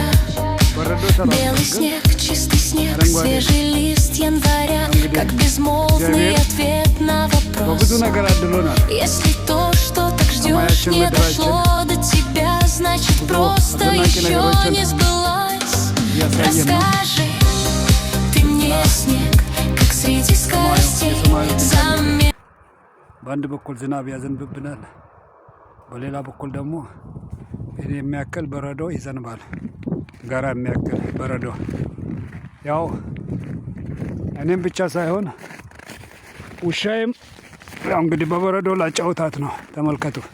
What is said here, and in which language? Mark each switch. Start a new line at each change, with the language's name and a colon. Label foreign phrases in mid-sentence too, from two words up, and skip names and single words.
Russian: Белый снег, чистый снег, свежий лист января, как безмолвный ответ на вопрос. Если то, что так ждешь, не дошло до тебя, значит просто еще не сбылось. Расскажи ты мне, снег, как среди скоростей замер.
Amharic: በአንድ በኩል ዝናብ ያዘንብብናል፣ በሌላ በኩል ደግሞ እኔ የሚያክል በረዶ ይዘንባል። ጋራ የሚያክል በረዶ ያው እኔም ብቻ ሳይሆን ውሻዬም ያው እንግዲህ በበረዶ ላጫውታት ነው። ተመልከቱ፣